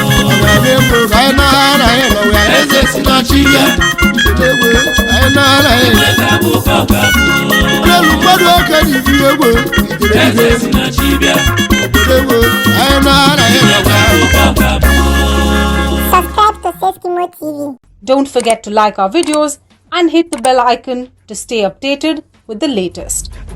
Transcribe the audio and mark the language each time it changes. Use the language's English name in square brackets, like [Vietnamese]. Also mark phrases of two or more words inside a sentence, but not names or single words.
[Igbo] Ọ ga-ala ego, anyị na-ara ya nwa ya. Eze si na chi bịa. Ijele egwu, anyị na-ara ya. Igwe ga-abụ ka ọ ga-abụ. Mmanụ elu mmadụ oke dị ibi egwu. Ijele Eze egwu. si na chi bịa. Ijele egwu, anyị na-ara ya Igwe nwa ya. ga-abụ ka ọ ga-abụ. [English] Subscribe to Safe Kimo T V. Don't forget to like our videos and hit the bell icon to stay updated with the latest.